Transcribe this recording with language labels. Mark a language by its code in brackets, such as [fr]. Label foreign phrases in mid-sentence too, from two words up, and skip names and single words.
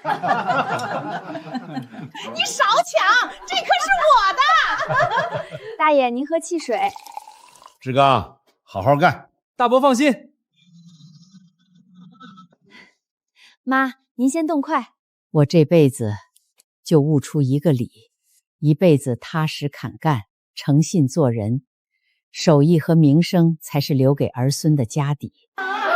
[zh] 你少搶，這可是我的。大爺，您喝汽水。志剛，好好幹。大伯放心。媽，您先动筷。我這輩子就悟出一個理，一輩子踏實肯幹，誠信做人，手藝和名聲才是留給兒孫的家底。